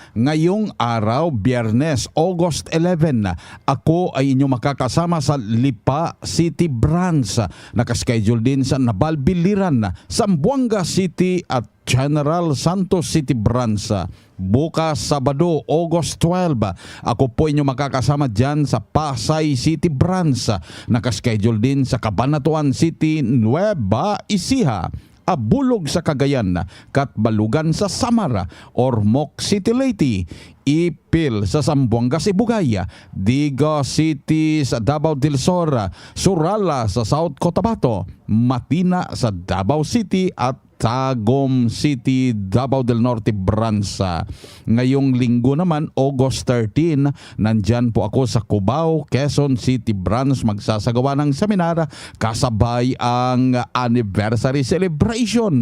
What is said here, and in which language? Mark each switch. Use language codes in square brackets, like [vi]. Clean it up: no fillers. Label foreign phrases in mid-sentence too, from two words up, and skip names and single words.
[tl] Ngayong araw, Biyernes, August 11, ako ay inyong makakasama sa Lipa City Branch. Nakaschedule din sa Nabalbiliran, Zamboanga City at General Santos City Branch. Bukas, Sabado, August 12, ako po inyong makakasama dyan sa Pasay City Branch. Nakaschedule din sa Cabanatuan City, Nueva Ecija, Abulog sa Cagayan, Katbalugan sa Samara, Ormoc City Leyte, Ipil sa Zamboanga Sibugaya, Diga City sa Davao del Sur, Surala sa South Cotabato, Matina sa Davao City at Tagum City, Davao del Norte Branch. Ngayong linggo naman, August 13, nandyan po ako sa Cubao, Quezon City Branch, magsasagawa ng seminar kasabay ang anniversary celebration.